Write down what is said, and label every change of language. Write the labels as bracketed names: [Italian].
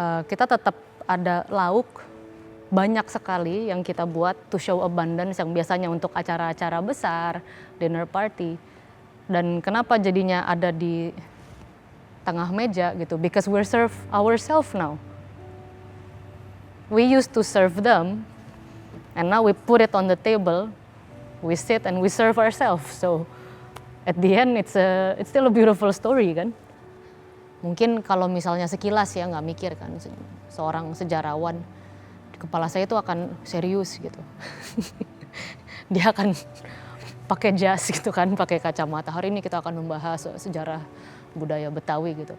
[Indonesian] Kita tetap ada lauk banyak sekali yang kita buat [English] to show abundance [Indonesian] yang biasanya untuk acara-acara besar, dinner party. Dan kenapa jadinya ada di tengah meja gitu? [English] Because we're serve ourselves now. We used to serve them, and now we put it on the table. We sit and we serve ourselves. So at the end it's still a beautiful story kan. [Indonesian] Mungkin kalau misalnya sekilas ya nggak mikir kan, seorang sejarawan di kepala saya itu akan serius gitu. Dia akan pakai jas gitu kan, pakai kacamata. Hari ini kita akan membahas sejarah budaya Betawi gitu.